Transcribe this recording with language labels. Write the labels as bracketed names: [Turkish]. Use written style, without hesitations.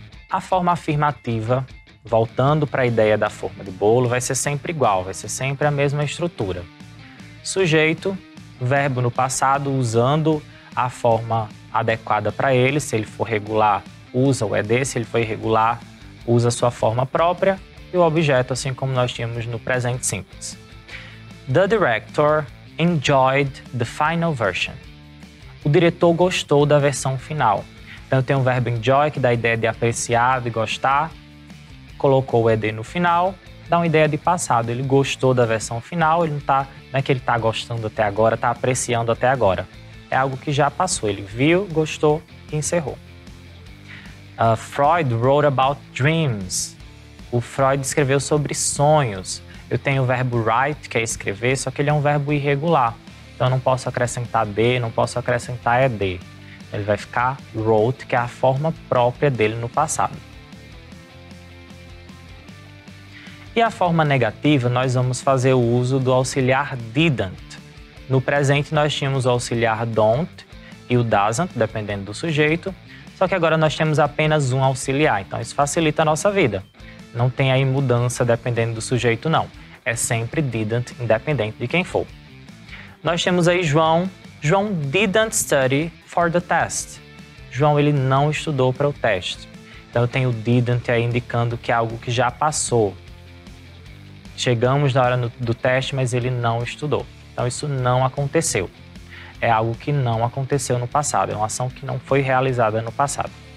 [Portuguese] A forma afirmativa, voltando para a ideia da forma de bolo, vai ser sempre igual, vai ser sempre a mesma estrutura. Sujeito, verbo no passado, usando a forma adequada para ele. Se ele for regular, usa o ED. Se ele for irregular, usa a sua forma própria e o objeto, assim como nós tínhamos no presente simples. [English] The director enjoyed the final version. [Portuguese] O diretor gostou da versão final. Então, eu tenho o verbo enjoy, que dá a ideia de apreciar, de gostar. Colocou o ED no final, dá uma ideia de passado. Ele gostou da versão final, ele não é que ele está gostando até agora, está apreciando até agora. É algo que já passou. Ele viu, gostou e encerrou. [English] Freud wrote about dreams. [Portuguese] O Freud escreveu sobre sonhos. Eu tenho o verbo write, que é escrever, só que ele é um verbo irregular. Então eu não posso acrescentar de, não posso acrescentar ed. Ele vai ficar wrote, que é a forma própria dele no passado. E a forma negativa, nós vamos fazer o uso do auxiliar didn't. No presente nós tínhamos o auxiliar don't e o doesn't, dependendo do sujeito. Só que agora nós temos apenas um auxiliar, então isso facilita a nossa vida. Não tem aí mudança dependendo do sujeito, não. É sempre didn't, independente de quem for. Nós temos aí João. [English] João didn't study for the test. [Portuguese] João, ele não estudou para o teste. Então eu tenho didn't aí indicando que é algo que já passou. Chegamos na hora do teste, mas ele não estudou. Então isso não aconteceu. É algo que não aconteceu no passado. É uma ação que não foi realizada no passado.